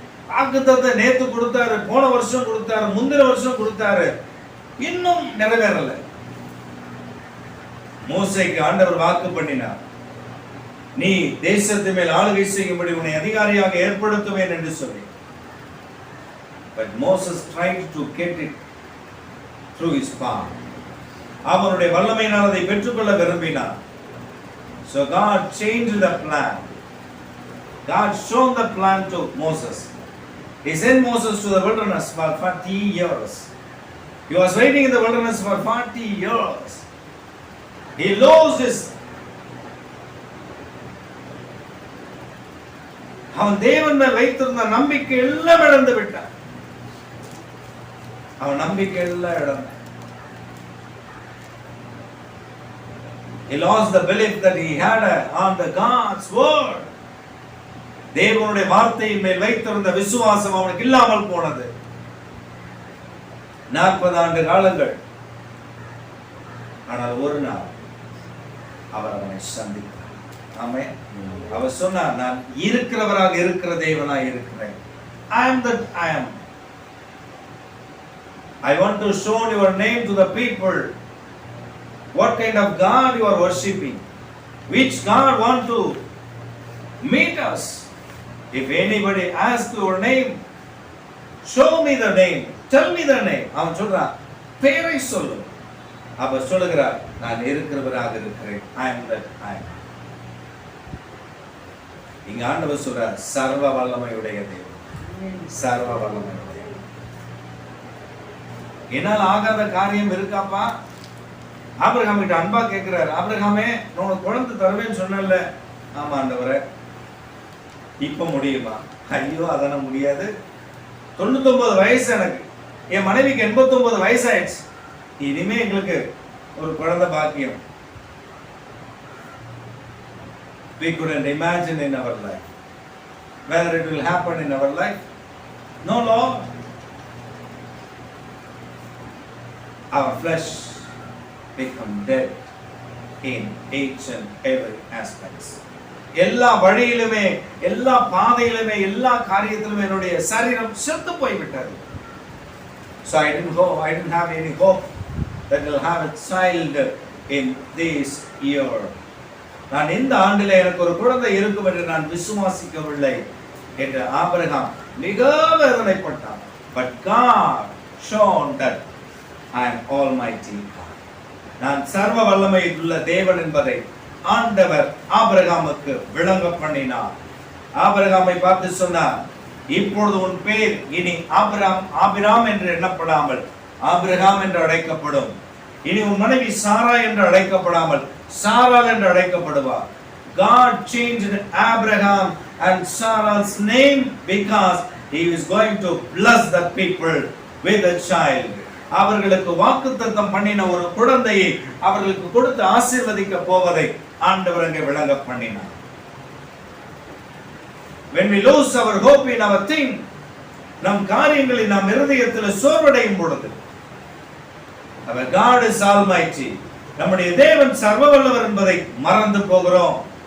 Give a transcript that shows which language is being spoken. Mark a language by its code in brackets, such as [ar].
[ta] வாக்குத்தத்தத்தை நேத்து கொடுத்தாரு, போன வருஷம் கொடுத்தாரு, முந்தின வருஷம் கொடுத்தாரு, இன்னும் நிறைவேறல. மோசேக்கு ஆண்டவர் வாக்கு பண்ணினார், நீ தேசத்து மேல் ஆளுகை செய்யும்படி உன்னை அதிகாரியாக ஏற்படுத்துவேன் என்று சொல்லி. [en] But Moses tried to get it through his power. [ta] அவனுடைய வல்லமையினால் அதை பெற்றுக்கொள்ள விரும்பினார். [en] So God changed the plan. God showed the plan to Moses. He sent Moses to the wilderness for 40 years. He was waiting in the wilderness for 40 years. He lost his. [ta] அவன் தேவன் மேல் வைத்திருந்த நம்பிக்கை எல்லாம் இழந்து விட்டான். அவன் நம்பிக்கை எல்லாம் இழந்தான். [en] He lost the belief that he had on the God's word. [ta] தேவனுடைய வார்த்தையின் மேல் வைத்திருந்த விசுவாசம் அவனுக்கு இல்லாமல் போனது. 40 ஆண்டு காலங்கள். ஆனால் ஒரு நாள் அவர் அவனை சந்தித்தார். ஆமென். அவர் சொன்னார், நான் இருக்கிறவராக இருக்கிற தேவனாய் இருக்கிறேன். [en] I am that I am. I want to show your name to the people. What kind of God you are worshipping? Which God want to meet us? If anybody asks your name, show me the name. Tell me the name. [ta] அவன் சொல்றான், பேரை சொல்லு. அவர் சொல்லுகிறார், நான் இருக்கிறவராக இருக்கிறேன். [en] I am that I am. [ta] இங்க ஆண்டவர் சொல்றார், சர்வ வல்லமையுடைய தேவன். சர்வ வல்லமையுடைய. என்னால் ஆகாத காரியம் இருக்காப்பா? ஆபிரகாம் கிட்ட அன்பா கேட்கிறார், ஆபிரகாமே நான் உனக்கு குழந்தை தருவேன்னு சொன்னேன்ல. ஆமா ஆண்டவரே, இப்ப முடியுமா? ஐயோ அதெல்லாம் முடியாது. 99 வயசு எனக்கு, என் மனைவிக்கு 89 வயசு ஆயிடுச்சு. இனிமே எங்களுக்கு ஒரு குழந்தை பாக்கியம். [en] We couldn't imagine in our life whether it will happen in our life. No, Lord. Our flesh become dead in each and every aspects. [ta] எல்லா வழியிலுமே, எல்லா பாதையிலுமே, எல்லா காரியத்திலுமே என்னுடைய சரீரம் செத்து போய்விட்டது. [en] So I didn't have any hope that will have a child in this year. [ta] நான் இந்த ஆண்டிலே எனக்கு ஒரு குழந்தை இருக்கும் என்று நான் விசுவாசிக்கவில்லை என்று ஆபிரகாம் மிக வேதனைப்பட்டான். [en] But God shown that I am almighty God. [ta] நான் சர்வ வல்லமை உள்ள தேவன் என்பதை ஆண்டவர் ஆபிரகாமுக்கு விளங்க பண்ணினார். ஆபிரகாமை பார்த்து சொன்னார், இப்பொழுது உன் பேர் இனி ஆபிராம் என்று எண்ணப்படாமல் ஆபிரகாம் என்று அழைக்கப்படும். இனி உன் மனைவி சாரா என்று அழைக்கப்படாமல் சாராள் என்று அழைக்கப்படுவார். [en] God changed Abraham and Sarah's name because he is going to bless the people with a child. [ta] அவர்களுக்கு வாக்குத்தத்தம் பண்ணின ஒரு குழந்தையை அவர்களுக்கு கொடுத்து ஆசீர்வதிக்க போவதை ஆண்டவர் அங்கே விளங்க பண்ணினார். [en] When we lose our hope in our thing, [ta] நம் காரியங்களில் நாம் இருதயத்தில் சோர்வடையும் பொழுது, [en] our God is almighty, [ta] நம்முடைய தேவன் சர்வ வல்லவர் என்பதை மறந்து போகிறோம்.